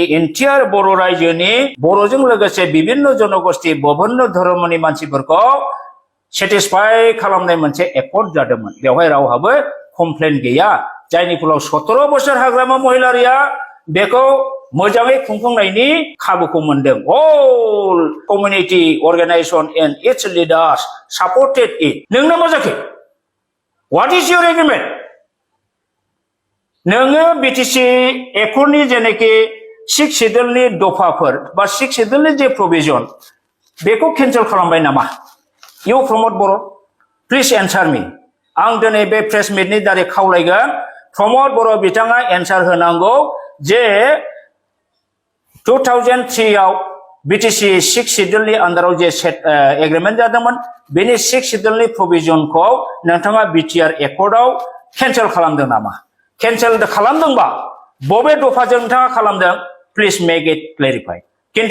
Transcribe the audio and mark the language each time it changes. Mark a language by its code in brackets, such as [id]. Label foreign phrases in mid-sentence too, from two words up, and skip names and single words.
[brx] एन्टियार बर' रायजोनि बर'जों लोगोसे बिभिन्न जनगोष्ठी विभिन्न धर्मनि मानसिफोरखौ सेटिसफाई खालामनाय मोनसे एकर्ड जादोंमोन बेवहाय रावहाबो कमप्लेन गैया जायनि फलाव 17 बोसोर हाग्रामा महिलारिया बेखौ मोजाङै खुंफुंनायनि खाबुखौ मोनदों [en] all community organisation and its leaders supported it [brx] नोंना मा जाखो [en] what is your agreement [brx] नोङो बिटिसि एकर्डनि जेनेखि 6 शेड्यूलनि दफाफोर बा 6 शेड्यूलनि जे प्रोविजन बेखौ केन्सेल खालामबाय नामा [en] You promote Boro, please answer me. [brx] आं दिनै बे प्रेस मिटनि दारै खावलायगोन प्रमोद बर' बिथाङा एन्सार होनांगौ जे 2003 आव बिटिसि 6 शेड्यूलनि आन्दाराव जे एग्रीमेंट जादोंमोन बेनि 6 शेड्यूलनि प्रोविजनखौ नोंथाङा बिटिआर एकर्डआव केन्सेल खालामदों नामा केन्सेल खालामदोंबा बबे दफाजों नोंथाङा खालामदों [en] please make it clarify [brx] किन्तु